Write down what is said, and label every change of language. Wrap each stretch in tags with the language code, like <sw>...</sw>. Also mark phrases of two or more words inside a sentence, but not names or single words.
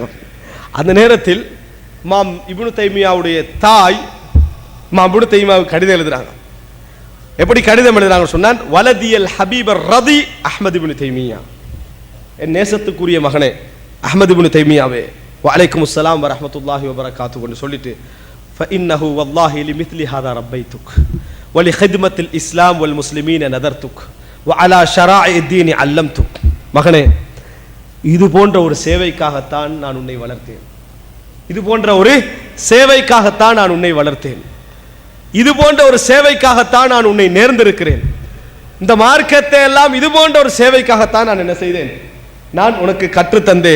<ta>அந்த நேரத்தில் இமாம் இப்னு தைமியாவுடைய தாய் இமாம் இப்னு தைமியாவுக்கு கடிதம் எழுதுறாங்க. எப்படி கடிதம் எழுதுறாங்க சொன்னான்,</ta> <ar>ولدي الحبيب الرضي أحمد ابن تيمية,</ar> <ta>என் நேசத்துக்குரிய மகனே அஹ்மது இப்னு தைமியாவே,</ta> <ar>وعليك السلام ورحمة الله وبركاته</ar> <ta>என்று சொல்லிட்டு,</ta> <ar>فإنه والله لمثل هذا ربيتك ولخدمة الإسلام والمسلمين نذرتك وعلى شرائع الدين علمتك.</ar> <ta>மகனே, இது போன்ற ஒரு சேவைக்காகத்தான் நான் உன்னை வளர்த்தேன், இது போன்ற ஒரு சேவைக்காகத்தான் நான் உன்னை வளர்த்தேன், இது போன்ற ஒரு சேவைக்காகத்தான் நான் உன்னை நேர்ந்திருக்கிறேன், இந்த மார்க்கத்தை எல்லாம் இது போன்ற ஒரு சேவைக்காகத்தான் நான் என்ன செய்தேன், நான் உனக்கு கற்றுத்தந்தேன்.</ta>